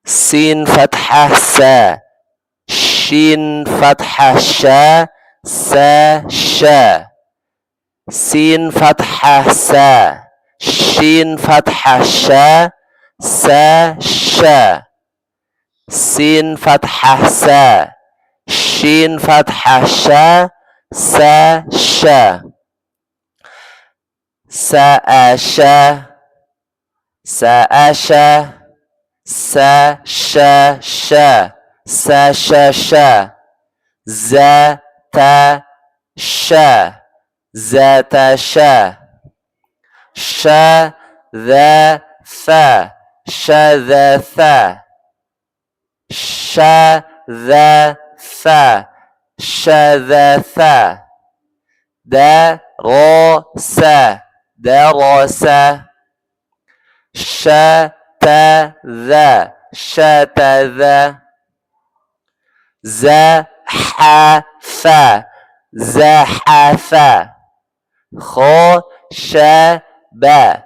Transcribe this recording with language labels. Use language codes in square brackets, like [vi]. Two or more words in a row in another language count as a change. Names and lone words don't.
[ar] سين فتحة سَ. شين فتحة شَ. سَ شَ. سين فتحة سَ. شين فتحة شَ. سَ شَ. سين فتحة سَ. شين فتحة شَ. سَ شَ. سَأَشَ. سَأَشَ. سَ شَ شَ. سَ شَ شَ. زَ تَ شَ. زَتَ شَ. شَ ذَ ثَ. شَ ذَ ثَ. شَ ذَ ثَ. شَ ذَ ثَ. دَ رَ سَ. دَرَسَ. شَتَذَ. شَتَذَ. زَحَفَ. زَحَفَ. خَشَبَ.